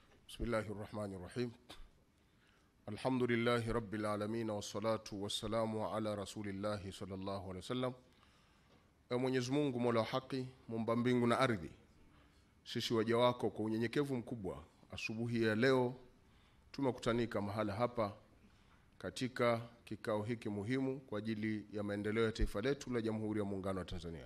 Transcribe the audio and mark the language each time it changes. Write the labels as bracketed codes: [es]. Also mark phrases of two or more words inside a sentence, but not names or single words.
[ar] بسم الله الرحمن الرحيم. الحمد لله رب العالمين والصلاة والسلام على رسول الله صلى الله عليه وسلم. [sw] Mwenyezi Mungu Mola wa haki, muumba mbingu na ardhi, sisi waja wako kwa unyenyekevu mkubwa, asubuhi ya leo tumekutanika mahala hapa katika kikao hiki muhimu kwa ajili ya maendeleo ya taifa letu la Jamhuri ya Muungano wa Tanzania.